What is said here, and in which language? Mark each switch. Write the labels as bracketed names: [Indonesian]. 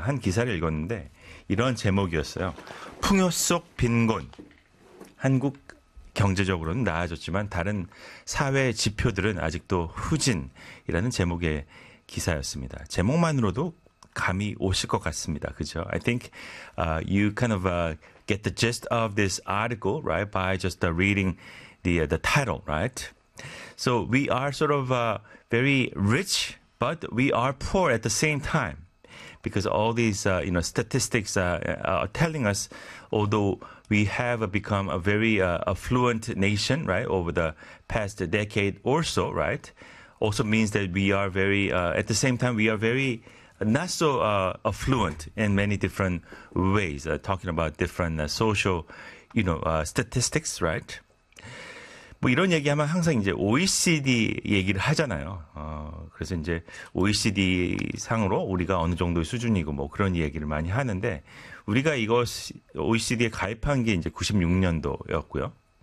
[Korean] 한 기사를 읽었는데 이런 제목이었어요. 풍요 속 빈곤. 한국 경제적으로는 나아졌지만 다른 사회 지표들은 아직도 후진이라는 제목의 기사였습니다. 제목만으로도 감이 오실 것 같습니다. 그죠? [English] I think you kind of get the gist of this article, right? By just reading the title, right? So we are sort of very rich, but we are poor at the same time, because all these statistics are telling us, although we have become a very affluent nation, right, over the past decade or so, right, also means that we are very at the same time we are very not so affluent in many different ways, talking about different social, statistics, right? [Korean] 뭐 이런 얘기하면 항상 이제 OECD 얘기를 하잖아요. 그래서 이제 OECD 상으로 우리가 어느 정도의 수준이고 뭐 그런 얘기를 많이 하는데 우리가 이것 OECD에 가입한 게 이제 96년도였고요.